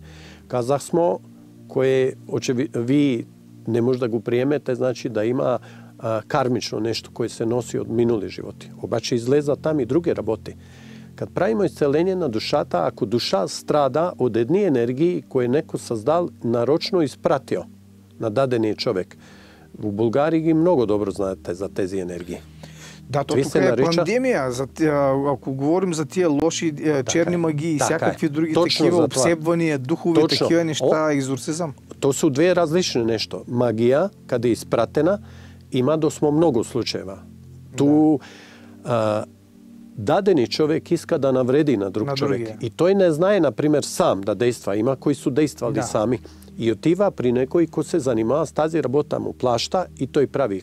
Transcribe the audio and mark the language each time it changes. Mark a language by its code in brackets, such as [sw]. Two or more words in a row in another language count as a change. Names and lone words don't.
[mk] Казах смо, кое ви не може да го приемете, значи да има кармично нешто кое се носи од минули животи. Обаче излеза там и други работи. Кад правимо исцеление на душата, ако душа страда од едни енергии кои некој создал, нарочно испратио на дадениот човек. Во Булгарија ги многу добро знаете за тези енергии. [bg] Да, то тук е пандемия. Ако говорим за тия лоши черни магии и всякакви други такива обсебвания, духови, такива неща, екзорцизъм. [mk] То су две различни нешто. Магија, каде е испратена, има досмо многу случаева. Ту дадени човек иска да навреди на друг човек. И тој не знае, например, сам да дејства. Има кои су дејствали сами. И отива при некој кој се занимава с тази работа, му плашта и тој прави.